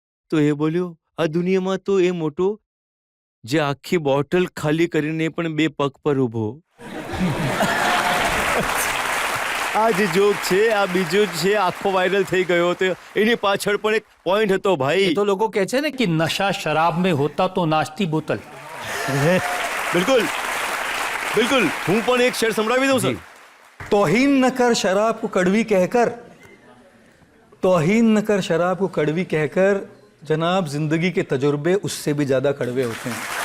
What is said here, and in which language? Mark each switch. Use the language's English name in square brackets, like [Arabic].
[Gujarati] તો એ બોલ્યો, આ દુનિયામાં તો એ મોટો જે આખી બોટલ ખાલી કરીને પણ બે પગ પર ઊભો. આ જે જોક છે, આ બીજો છે, આખો વાયરલ થઈ ગયો હતો. એની પાછળ પણ એક પોઈન્ટ હતો ભાઈ. તો લોકો કહે છે ને [Hindi] कि नशा शराब में होता तो नाचती बोतल. [Gujarati] બિલકુલ બિલકુલ, હું પણ એક શેર સંભળાવી દઉં સર. [Hindi] तौहीन न कर शराब को कड़वी कहकर, तौहीन न कर शराब को कड़वी कहकर, जनाब जिंदगी के तजुर्बे उससे भी ज्यादा कड़वे होते हैं.